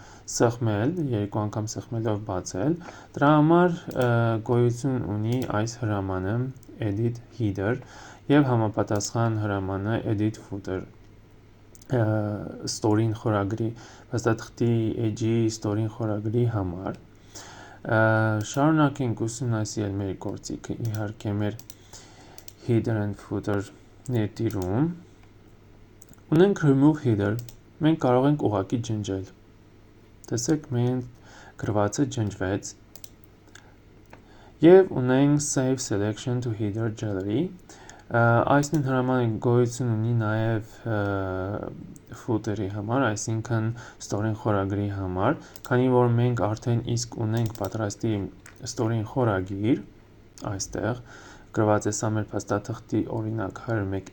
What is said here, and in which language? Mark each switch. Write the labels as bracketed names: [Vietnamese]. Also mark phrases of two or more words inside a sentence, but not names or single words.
[Armenian] սեղմելով բացել։ Դրա համար գոյություն ունի այս հրամանը [English] edit header [Armenian] և համապատասխան հրամանը [English] edit footer [Armenian] ստորին խորագրի, փաստաթղթի էջի ստորին խորագրի համար։ Շարունակենք ուսումնասիրել մեր գործիքը, իհարկե մեր [English] header and footer [Armenian] ներդիրում։ Ունենք [English] remove header, [Armenian] մենք կարող ենք ուղղակի ջնջել։ Տեսեք, մեր գրվածը ջնջվեց։ Եվ ունենք [English] save selection to header gallery։ [Armenian] Այս նույն հրամանը գոյություն ունի նաև footer-ի համար, այսինքն ստորին խորագրի համար, քանի որ մենք արդեն իսկ ունենք պատրաստի ստորին խորագիր, այստեղ գրված է սա մեր փաստաթղթի օրինակ 101